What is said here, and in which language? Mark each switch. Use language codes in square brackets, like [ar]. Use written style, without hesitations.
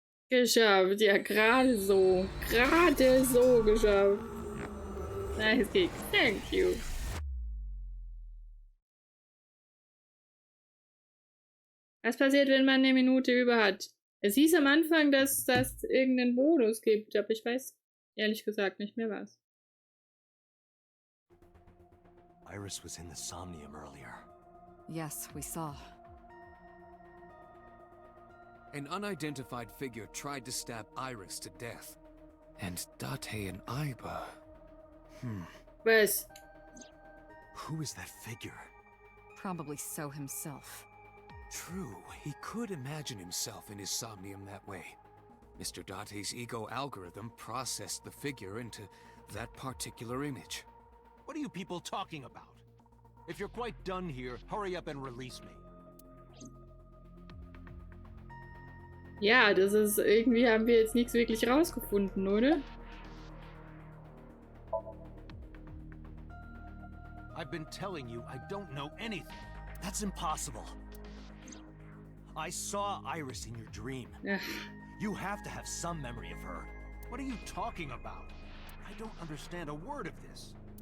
[de] Geschafft, ja, gerade so. Gerade so geschafft. [en] Nice Kick. Thank you. [de] Was passiert, wenn man eine Minute über hat? Es hieß am Anfang, dass das irgendeinen Bonus gibt, aber ich weiß ehrlich gesagt nicht mehr was. [en] Iris was in the Somnium earlier. Yes, we saw. An unidentified figure tried to stab Iris to death. And Date and ABER. [de] Was? [en] Who is that figure? Probably so himself. True, he could imagine himself in his Somnium that way. Mr. Date's ego algorithm processed the figure into that particular image. What are you people talking about? If you're quite done here, hurry up and release me. [de] Ja, das ist irgendwie, haben wir jetzt nichts wirklich rausgefunden, oder? [en] I've been telling you I don't know anything. That's impossible. I saw Iris in your dream. Ach, You have to have some memory of her. What are you talking about? I don't understand a word of this.